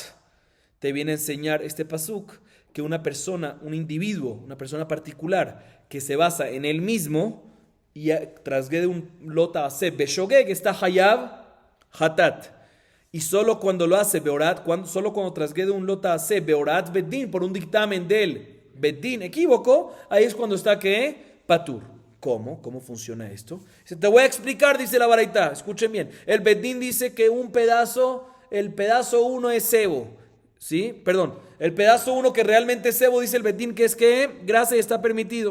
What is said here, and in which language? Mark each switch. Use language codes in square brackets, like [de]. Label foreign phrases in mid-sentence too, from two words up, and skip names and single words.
[es] Te viene a enseñar este pasuk que una persona, un individuo, una persona particular que se basa en él mismo y transgrede un [he] lota aseh beshogeg [es] que está [he] hayab hatat. [es] Y solo cuando lo hace beorat, solo cuando transgrede un [he] lota aseh beorat bedin [es] por un dictamen del bedin equívoco, ahí es cuando está que patur. ¿Cómo? ¿Cómo funciona esto? Te voy a explicar, dice la baraitá. Escuchen bien. El bedin dice que el pedazo 1 es sebo. ¿Sí? Perdón. El pedazo 1 que realmente es sebo, dice el bedin que es que grasa y está permitido.